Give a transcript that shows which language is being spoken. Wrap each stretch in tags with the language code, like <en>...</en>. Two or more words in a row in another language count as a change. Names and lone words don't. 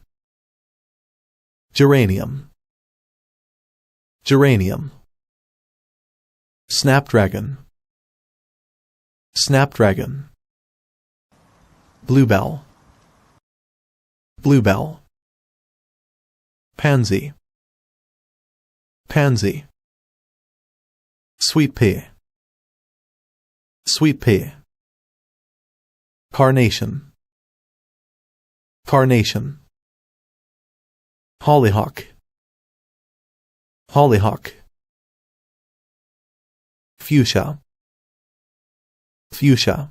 <en>Geranium, Geranium. Snapdragon, Snapdragon. Bluebell, Bluebell. Pansy, Pansy. Sweet pea, Sweet pea. Carnation, Carnation. Hollyhock, Hollyhock. Fuchsia, Fuchsia.</en>